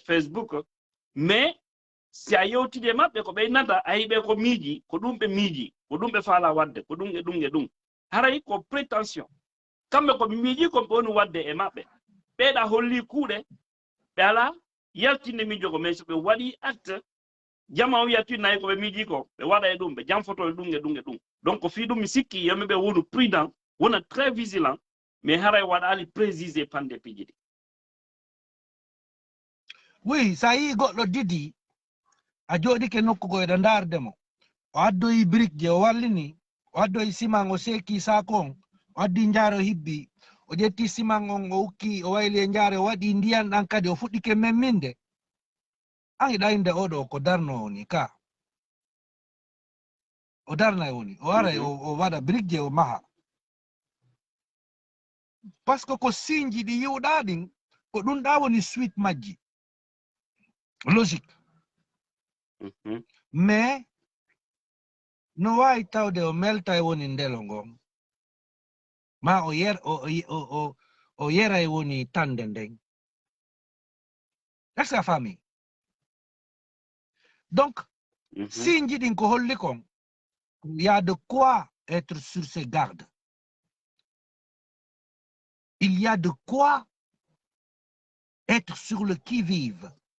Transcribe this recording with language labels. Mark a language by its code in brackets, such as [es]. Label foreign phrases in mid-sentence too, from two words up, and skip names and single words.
[ff] Facebook mais si a yewtide maɓɓe ko ɓeynata a yiɓe ko miiji ko ɗum ɓe miiji ko ɗum ɓe faala wadde ko ɗum e ɗum e ɗum haray ko prétention kamɓe koɓe miiji koɓe woni wadde e maɓɓe ɓeeɗa holli kuuɗe ɓe ala yaltinde miijo ko mais so ɓe waɗi acte jama o wiya nayi koɓe miiji ko ɓe waɗa e ɗum ɓe jamfoto e ɗum e ɗum e ɗum donc ko fii ɗum mi sikki yimɓeɓe wonu prudent wona [fr] très vigilant [ff] mais haray waɗali précisé pande piiji ɗi oui sa yi goɗɗo didi a jooɗike nokkugo eɗa ndaardemo o addoyi brique je o wallini o addoyi siman o seeki saako on o addi njaare o hibbi o ƴetti siman on o ukki o wayli e njaare o waɗi ndiyan ɗan kadi o fuɗɗike memminde an iɗa inde oɗo ko darno woni ka o darna woni o ara o waɗa brique je o maha [fr] par ce que [ff] ko signe ji ɗi yiwɗa ɗin ko ɗum ɗa woni suite majji logique mais no wawi tawde o melta e woni ndelo ngon ma o yera e woni tande nden [fr] Est-ce que la famille? Donc, si il y a de quoi être sur ses gardes. Il y a de quoi être sur le qui-vive.